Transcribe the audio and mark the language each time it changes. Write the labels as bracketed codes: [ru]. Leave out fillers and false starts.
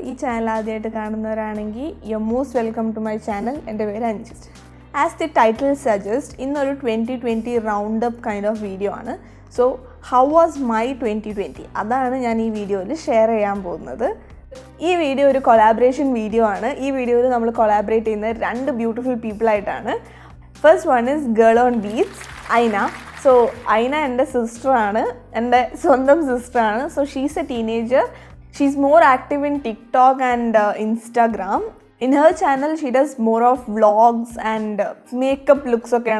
[en] This channel [ml] ആദ്യമായിട്ട് കാണുന്നവരാണെങ്കിൽ [en] you're most welcome to my channel. [ml] എൻ്റെ പേര് Anju. [en] As the title suggests, ഇന്നൊരു 2020 roundup kind of video ആണ്. So, how was my 2020? [ml] അതാണ് ഞാൻ ഈ വീഡിയോയിൽ ഷെയർ ചെയ്യാൻ പോകുന്നത്. ഈ വീഡിയോ ഒരു കൊളാബറേഷൻ വീഡിയോ ആണ്. ഈ വീഡിയോയിൽ നമ്മൾ കൊളാബറേറ്റ് ചെയ്യുന്ന രണ്ട് [en] beautiful people [ml] ആയിട്ടാണ്. [en] First one is girl on beats, Aina. So, Aina and her sister and സ്വന്തം sister. So, she's a teenager. She's more active in TikTok and Instagram. In her channel, she does more of vlogs and makeup looks.